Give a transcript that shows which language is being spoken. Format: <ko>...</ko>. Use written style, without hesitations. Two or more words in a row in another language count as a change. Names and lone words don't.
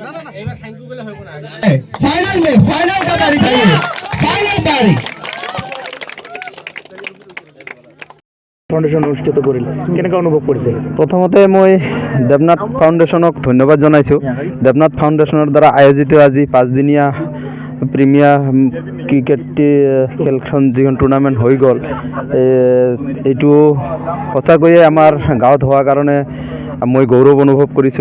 <hi>फाइनल में फाइनल का बारी चाहिए फाइनल बारी</hi> <as>ফাউন্ডেশন অনুষ্ঠিত কৰিল কেনেকৈ অনুভৱ কৰিছে প্ৰথমতে মই দেৱনাথ ফাউণ্ডেশ্যনক ধন্যবাদ জনাইছোঁ। দেৱনাথ ফাউণ্ডেশ্যনৰ দ্বাৰা আয়োজিত আজি 5দিনীয়া</as> <en>premier cricket</en> <as>খেলখন যিখন টুৰ্ণামেণ্ট হৈ গ'ল, এইটো সঁচাকৈয়ে আমাৰ গাঁৱত হোৱাৰ কাৰণে মই গৌৰৱ অনুভৱ কৰিছোঁ।</as>